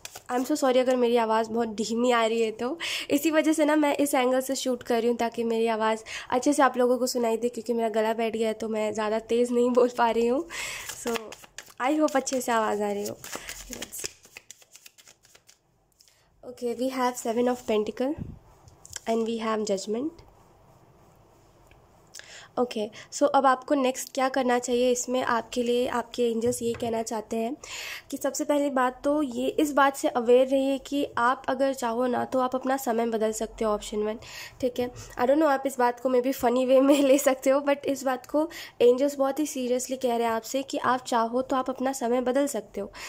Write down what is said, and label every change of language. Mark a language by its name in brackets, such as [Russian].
[English] I am so sorry [Hindi] अगर मेरी आवाज़ बहुत धीमी आ रही है, तो इसी वजह से ना मैं इस एंगल से शूट कर रही हूँ ताकि मेरी आवाज़ अच्छे से आप लोगों को सुनाई दे, क्योंकि मेरा गला बैठ गया है तो मैं ज़्यादा तेज़ नहीं बोल पा रही हूँ. [English] so I hope [Hindi] अच्छे से आवाज़ आ रही हो. [English] Okay, we have Seven of Pentacles and we have Judgment. [Hindi] Okay, सो अब आपको नेक्स्ट क्या करना चाहिए. इसमें आपके लिए आपके एंजल्स ये कहना चाहते हैं कि सबसे पहली बात तो ये इस बात से अवेयर रहिए कि आप अगर चाहो ना तो आप अपना समय बदल सकते हो. Option one. ठीक है, [English] I don't know [Hindi] आप इस बात को मे बी फ़नी वे में ले सकते हो, बट इस बात को एंजल्स बहुत ही सीरियसली कह रहे हैं आपसे कि आप चाहो तो आप अपना समय बदल सकते हो.